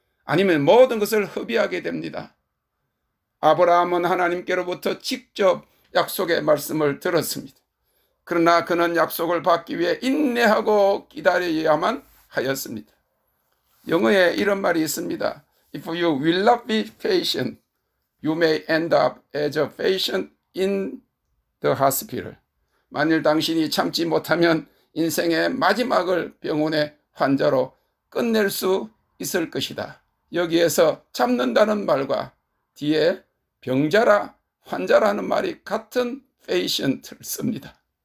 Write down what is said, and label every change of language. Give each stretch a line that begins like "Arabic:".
Korean: 아니면 모든 것을 허비하게 됩니다. 아브라함은 하나님께로부터 직접 약속의 말씀을 들었습니다. 그러나 그는 약속을 받기 위해 인내하고 기다려야만 하였습니다. 영어에 이런 말이 있습니다.
English: If you will not be patient, you may end up as a patient in the hospital.
Korean: 만일 당신이 참지 못하면 인생의 마지막을 병원의 환자로 끝낼 수 있을 것이다. 여기에서 참는다는 말과 뒤에 병자라, 환자라는 말이 같은 patient를 씁니다.